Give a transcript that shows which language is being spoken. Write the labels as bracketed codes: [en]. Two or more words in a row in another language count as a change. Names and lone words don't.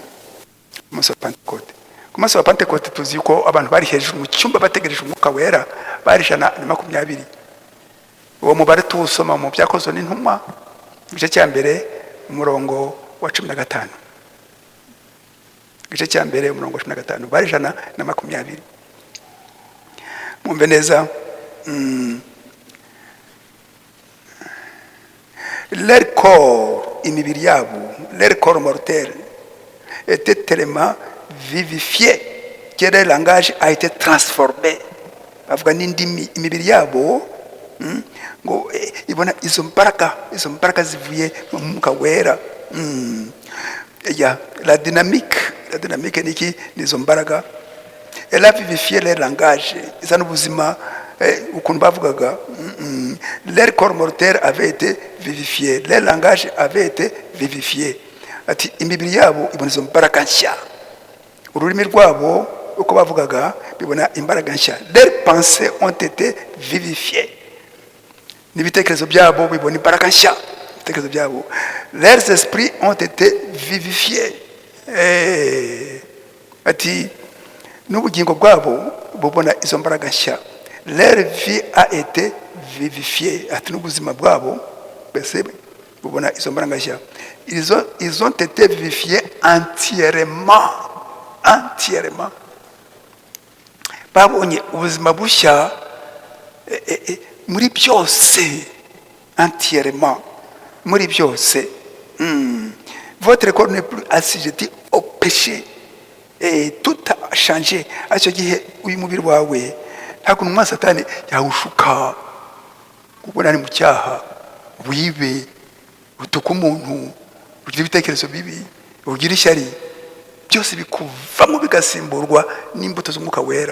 [rw] Ku munsi wa Pentekote tuzi ko abantu bari hejuru mu cyumba bategereje umwuka wera bari 120. Uwo mubare tuwusoma mu byakozwe n'intumwa igice cya 1 umurongo wa 15. Igice cya 1 umurongo wa 15 bari 120. Mwumve neza. [fr] Leur corps, [rw] imibiri yabo, [fr] leur corps mortel était tellement vivifié que leur langage a été transformé. [rw] Avuga n'indimi, imibiri yabo ngo ibona izo mbaraga zivuye mu mwuka wera. [fr] La dynamique [rw] niki nizo mbaraga. [fr] Elle a vivifié les langages. [rw] Isa n'ubuzima ukuntu bavugaga. [fr] Leur corps mortel avait été vivifié. Les langages avaient été vivifiés. [rw] Ati imibiri yabo ibona izo mbaraga nshya. Ururimi rwabo uko bavugaga bibona imbaraga nshya. [fr] Leurs pensées ont été vivifiées. [rw] N'ibitekerezo byabo bibona imbaraga nshya. Ibitekerezo byabo. [fr] Leurs esprits ont été vivifiés. [rw] Ati n'ubugingo bwabo bubona izo mbaraga nshya. [fr] Leur vie a été vivifiée. [rw] Ati n'ubuzima bwabo bese bubona izo mbaraga nshya. [fr] Ils ont été vivifiés entièrement. [rw] Babonye ubuzima bushya muri byose. Entièrement. Muri byose. [fr] Votre corps n'est plus assujetti au péché. Et tout a changé. À ce qui est [rw] uyu mubiri wawe nta kuntu umwana satani yawushuka kubona ari mu cyaha wibe utuka umuntu ugira ibitekerezo bibi ugira ishyari byose bikuvamo bigasimburwa n'imbuto z'umwuka wera.